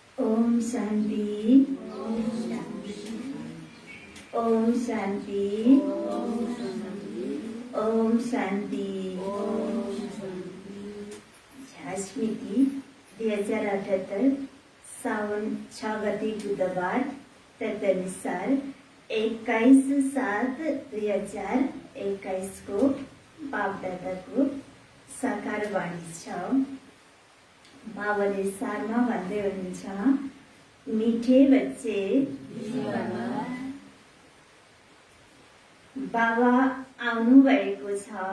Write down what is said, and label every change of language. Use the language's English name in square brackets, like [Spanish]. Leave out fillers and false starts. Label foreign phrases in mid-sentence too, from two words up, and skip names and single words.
[Nepali] ओम शांति। ओम शांति। ओम शांति। स्मृति 2078 सावन 6 गते बुधबार तदनुसार 21/7/2021 को बापदादाको साकार वाणी छ। बाबाले सारमा भन्दै हुनुहुन्छ, [Hindi] मिठे बच्चे [Nepali] बाबा आउनु भएको छ।